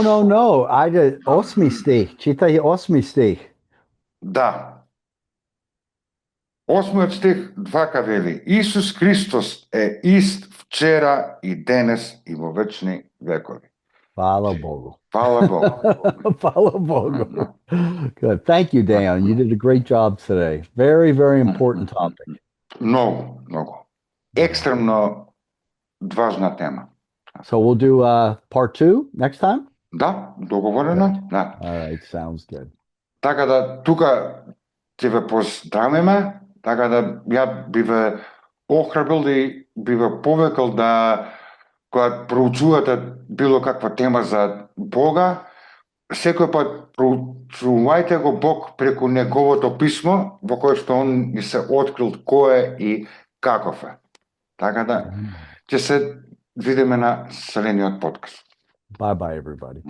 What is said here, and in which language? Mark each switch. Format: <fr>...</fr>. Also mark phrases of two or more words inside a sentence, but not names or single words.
<mk>No. Ајде, 8 стих. Читај 8 стих. Да. 8 стих вака вели: Исус Христос е ист вчера и денес и во вечни векови. Фала Богу. Фала Богу. Фала Богу.</mk> <en>Good. Thank you, Dan. You did a great job today. Very, very important topic.</en> <mk>Многу. Екстремно важна тема.</mk> <en>So we'll do part 2 next time?</en> <mk>Да, договорено. Да.</mk> <en>All right, sounds good.</en> <mk>Така да тука ќе ве поздравиме, така да ја би ве охрабрил и би ве повекал да кога проучувате било каква тема за Бога, секој пат проучувајте го Бог преку неговото писмо, во кое што он ни се открил кој е и каков е. Така да ќе се видиме на следниот подкаст.</mk> <en>Bye-bye, everybody.</en>